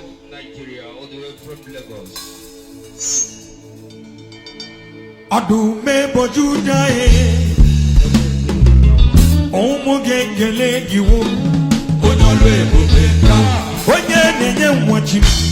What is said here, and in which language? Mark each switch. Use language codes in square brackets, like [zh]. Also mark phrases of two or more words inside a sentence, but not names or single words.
[en] Nigeria, all the way from Lagos. [ig] Ọdụm ebo Juda, e, ụmụ gị ekele gị wo. Onye ọlụ ebube ka Onye na-enye nwa chi m.